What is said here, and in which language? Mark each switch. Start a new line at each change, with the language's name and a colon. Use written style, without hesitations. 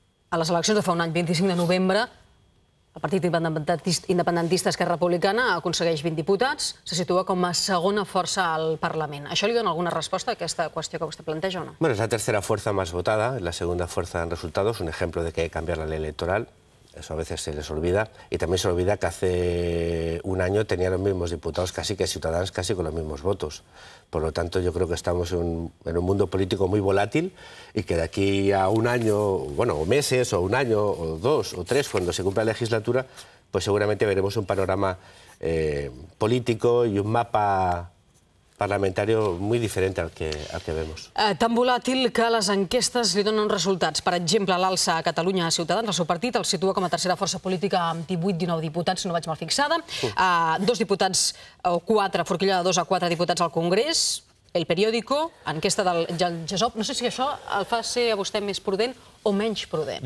Catalan: A les eleccions de fa un any, 25 de novembre, el Partit Independentista Esquerra Republicana aconsegueix 20 diputats, se situa com a segona força al Parlament. Això li dona alguna resposta a aquesta qüestió que vostè planteja o no?
Spanish: Bueno, es la tercera fuerza más votada, es la segunda fuerza en resultados, un ejemplo de que hay que cambiar la ley electoral. Eso a veces se les olvida. Y también se olvida que hace un año tenían los mismos diputados casi que Ciudadanos, casi con los mismos votos. Por lo tanto, yo creo que estamos en un mundo político muy volátil y que de aquí a un año, bueno, o meses, o un año, o dos, o tres, cuando se cumpla la legislatura, pues seguramente veremos un panorama político y un mapa parlamentario muy diferente al que vemos.
Catalan: Tan volàtil que les enquestes li donen resultats. Per exemple, l'alça a Catalunya a Ciutadans, el seu partit, el situa com a tercera força política amb 18-19 diputats, si no vaig mal fixada. 2 diputats, o 4, forquilla de 2 a 4 diputats al Congrés. El Periódico, enquesta del GESOP. No sé si això el fa ser a vostè més prudent o menys prudent.